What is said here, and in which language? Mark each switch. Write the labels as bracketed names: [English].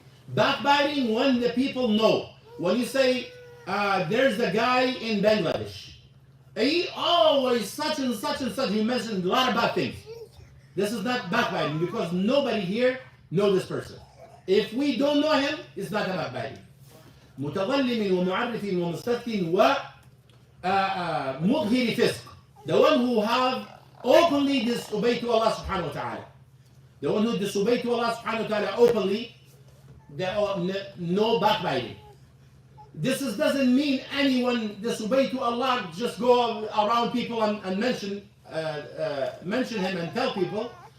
[English] Backbiting when the people know. When you say, there's the guy in Bangladesh. He always such and such and such. You mentioned a lot of bad things. This is not backbiting because nobody here knows this person. If we don't know him, it's not a backbiting. [Arabic] متظلم ومعرف ومستفتن ومظهر فسق. [English] The one who have openly disobeyed to Allah subhanahu wa ta'ala. The one who disobeyed to Allah subhanahu wa ta'ala openly, no backbiting. This doesn't mean anyone disobey to Allah, just go around people and mention him and tell people.